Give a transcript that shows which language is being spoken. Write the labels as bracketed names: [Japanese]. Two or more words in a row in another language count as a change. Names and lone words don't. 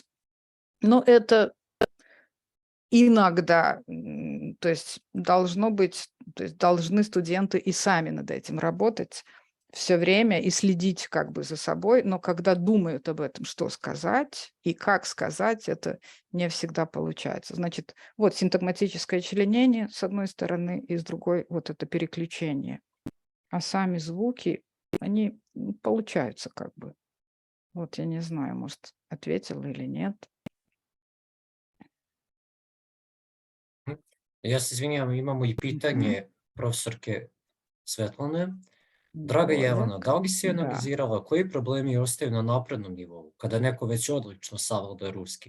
[Russian] Но это иногда, то есть должно быть, то есть должны студенты и сами над этим работать все время и следить как бы за собой, но когда думают об этом, что сказать и как сказать, это не всегда получается. Значит, вот синтагматическое членение с одной стороны, и с другой вот это переключение. А сами звуки, они получаются как бы. Вот я не знаю, может, ответила или нет. [Serbian] Ja se izvinjavam, imamo i pitanje profesorke Svetlane. Draga Jelena, da li si analizirala koji problemi ostaju na naprednom nivou kada neko već odlično savlada ruski?